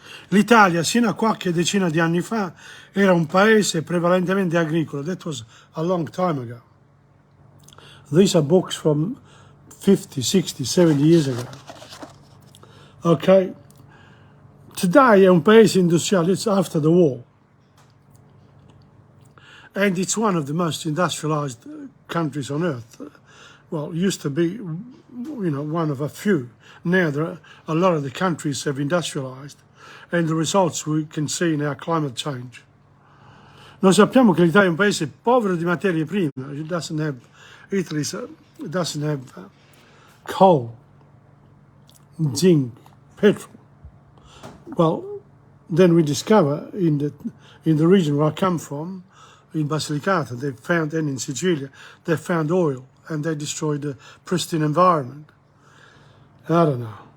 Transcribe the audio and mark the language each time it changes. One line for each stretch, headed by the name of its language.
Italian: L'Italia, sino a qualche decina di anni fa, era un paese prevalentemente agricolo.
English: That was a long time ago. These are books from 50, 60, 70 years ago. Okay. Today
Italian: è un paese industriale,
English: it's after the war. And it's one of the most industrialized countries on earth. Well, it used to be, one of a few. Now a lot of the countries have industrialized. And the results we can see in our climate change.
Italian: Noi sappiamo che l'Italia è un paese povero di materie prime.
English: Italy doesn't have coal, zinc, petrol. Well, then we discover in the region where I come from, in Basilicata, they found, and in Sicilia, they found oil, and they destroyed the pristine environment. I don't know.